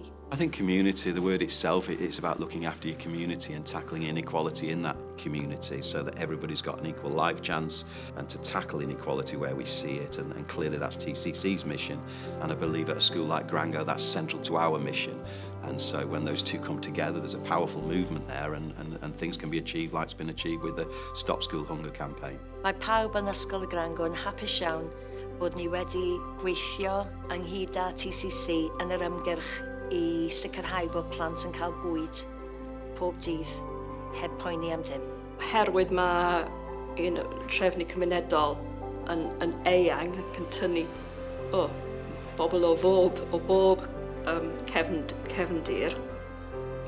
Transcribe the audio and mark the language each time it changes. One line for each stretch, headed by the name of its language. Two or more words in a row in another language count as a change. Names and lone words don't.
English: I think community, the word itself, it's about looking after your community and tackling inequality in that community so that everybody's got an equal life chance, and to tackle inequality where we see it, and clearly that's TCC's mission, and I believe at a school like Grango that's central to our mission. And so when those two come together, there's a powerful movement there, and things can be achieved like it's been achieved with the Stop School Hunger campaign.
Welsh: Mae pawb yn Ysgol Grango yn hapus iawn bod ni wedi gweithio ynghyd â TCC yn yr ymgyrch I sicrhau bod plant yn cael bwyd pob dydd heb poeni am dim. Oherwydd mae trefnu cymunedol yn eang ac yn tynnu bobl o bob cefndir.